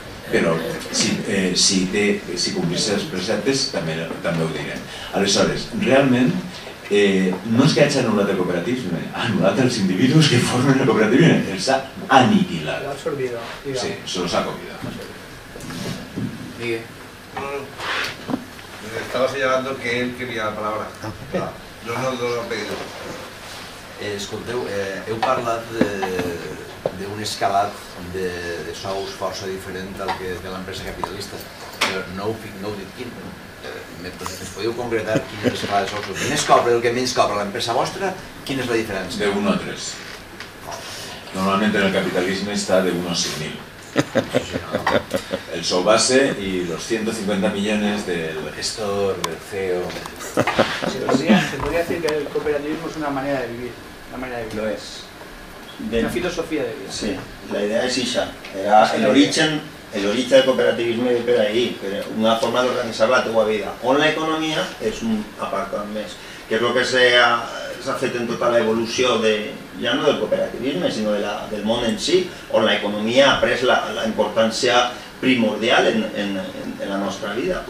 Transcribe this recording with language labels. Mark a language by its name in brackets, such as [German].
[Catalan] però si complís els preceptes també ho direm. Aleshores, realment, no és que hagi anul·lat el cooperativisme, ha anul·lat els individus que formen el cooperativisme, els ha aniquilat. [Spanish] Lo ha absorbido, digamos. Sí, se los ha comido. Miguel. Me estaba señalando que él quería la palabra. No lo ha pedido. [Catalan] Escolteu, heu parlat d'un escalat de sous força diferent del que té l'empresa capitalista, però no heu dit quin. Ens podeu concretar quin és l'escalat de sous? El que més cobra, el que menys cobra l'empresa vostra, quina és la diferència? De 1 a 3. [Spanish] Normalmente en el capitalismo está de 1 a 6.000. El sou base y los 150 millones del gestor, del CEO. Se podría decir que el cooperativismo es una manera de vivir. Lo es. Una filosofía de vida. Sí, la idea es esa. [Catalan] Era el origen del cooperativisme ve per ahí, una forma d'organitzar la teua vida, on l'economia és un apartat més, que és el que s'ha fet en tota l'evolució ja no del cooperativisme, sinó del món en si, on l'economia ha pres la importància primordial en la nostra vida.